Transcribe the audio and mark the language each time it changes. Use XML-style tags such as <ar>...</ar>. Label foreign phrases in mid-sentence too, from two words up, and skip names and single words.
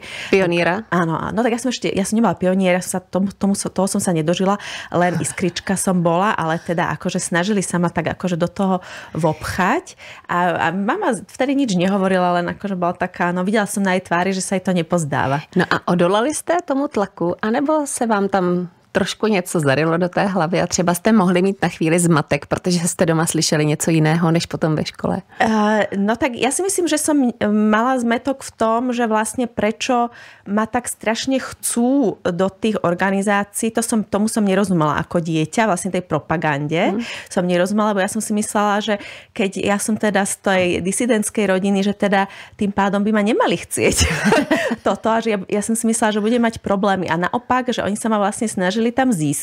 <sk>Pioniera? Áno, no tak ja som nebola pioniera, toho som sa nedožila, len iskrička som bola, ale teda akože snažili sa ma tak akože do toho vopchať a mama vtedy nič nehovorila, len akože bola taká, no videla som na jej tvári, že sa jej to nepozdáva.</sk> <cs>No a odolali jste tomu tlaku, anebo se vám tam trošku něco zarilo do té hlavy a třeba jste mohli mít na chvíli zmatek, protože jste doma slyšeli něco jiného, než potom ve škole?</cs> <sk>No tak ja si myslím, že som mala zmetok v tom, že vlastne prečo ma tak strašne chcú do tých organizácií, tomu som nerozumela ako dieťa, vlastne tej propagande som nerozumela, lebo ja som si myslela, že keď ja som teda z tej disidentskej rodiny, že teda tým pádom by ma nemali chcieť toto a že ja som si myslela, že budem mať problémy a naopak, že oni sa ma vlastne snažili tam získať.</sk>